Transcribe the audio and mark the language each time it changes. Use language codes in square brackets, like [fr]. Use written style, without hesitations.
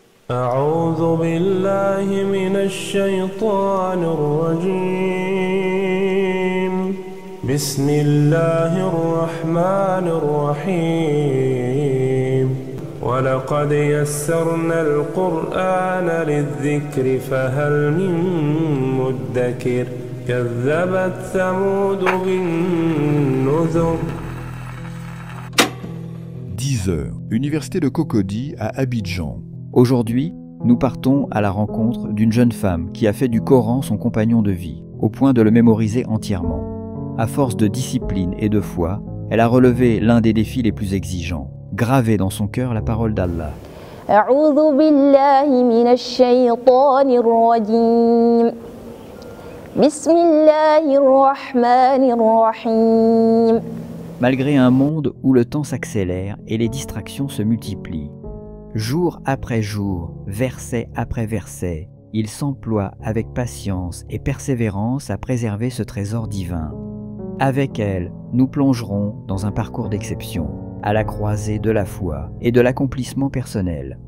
[ar] أعوذ بالله من الشيطان الرجيم بسم الله الرحمن الرحيم ولقد يسرنا القرآن للذكر فهل من مدكر كذبت ثمود بالنذر. [fr] 10 heures, Université de Cocody à Abidjan. Aujourd'hui, nous partons à la rencontre d'une jeune femme qui a fait du Coran son compagnon de vie, au point de le mémoriser entièrement. À force de discipline et de foi, elle a relevé l'un des défis les plus exigeants, gravé dans son cœur la parole d'Allah. [ar] أعوذ بالله من الشيطان الرجيم بسم الله الرحمن الرحيم. [fr] Malgré un monde où le temps s'accélère et les distractions se multiplient, jour après jour, verset après verset, il s'emploie avec patience et persévérance à préserver ce trésor divin. Avec elle, nous plongerons dans un parcours d'exception, à la croisée de la foi et de l'accomplissement personnel.